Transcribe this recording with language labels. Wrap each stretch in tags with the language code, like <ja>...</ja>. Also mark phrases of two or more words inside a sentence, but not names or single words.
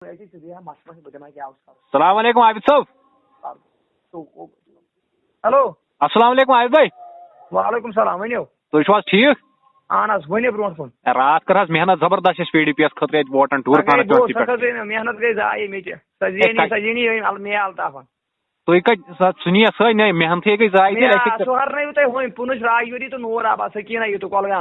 <ar>السلام علیکم</ar> <ks>عابد صاحب. ہیلو</ks> <ar>السلام علیکم</ar> <ks>عابد بھائی.</ks> <ar>وعلیکم السلام</ar> <ks>ؤنِو. تُہۍ چھِو حظ ٹھیٖک؟ اہن حظ ؤنِو برونٛٹھ کُن. رات کٔر حظ محنت زبردست اَسہِ پی ڈی پی یس خٲطرٕ اَتہِ ووٹن ٹوٗر کانسٹچوینسی پٮ۪ٹھ. محنت گٔے ضایع مےٚ تہِ سجینی مے الطافن. تُہۍ کتہِ سُنی سٲنۍ نے محنتٕے گٔے ضایع تیٚلہِ. سُہ ہرنٲیِو تُہۍ ہُمۍ پُنٕچ راجوری تہٕ نوٗر آباد سکیٖنا یوٗتُو کۄلگام.</ks>